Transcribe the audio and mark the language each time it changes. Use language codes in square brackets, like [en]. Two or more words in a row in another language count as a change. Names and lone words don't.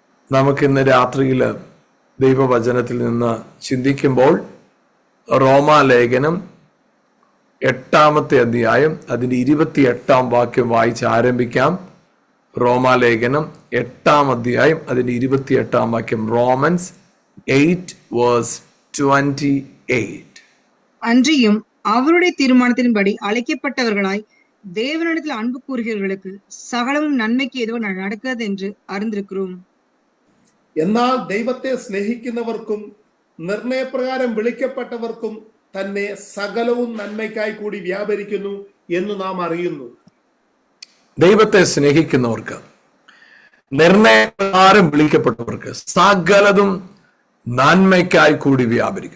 [ml] നമുക്കിന്ന് രാത്രിയിൽ ദൈവവചനത്തിൽ നിന്ന് ചിന്തിക്കുമ്പോൾ റോമാലേഖനം 8-ാമത്തെ അധ്യായം അതിൻ്റെ 28-ാം വാക്യം വായിച്ച് ആരംഭിക്കാം. റോമാലേഖനം 8-ാം അധ്യായം അതിൻ്റെ 28-ാം വാക്യം. റോമൻസ് 8:28. [ta] அன்றியும் அவருடைய தீர்மானத்தின்படி அழைக்கப்பட்டவர்களாய் தேவனிடத்தில் அன்பு கூறுகிறவர்களுக்கு சகலமும் நன்மைக்கு ஏதோ நடக்கிறது என்று അറിந்திருக்கிறோம். [ml] എന്നാൽ ദൈവത്തെ സ്നേഹിക്കുന്നവർക്കും നിർണയപ്രകാരം വിളിക്കപ്പെട്ടവർക്കും തന്നെ സകലവും നന്മയ്ക്കായി കൂടി വ്യാപരിക്കുന്നു എന്ന് നാം അറിയുന്നു. ദൈവത്തെ സ്നേഹിക്കുന്നവർക്ക്, നിർണയപ്രകാരം വിളിക്കപ്പെട്ടവർക്ക് സകലതും നന്മയ്ക്കായി കൂടി വ്യാപരിക്കും.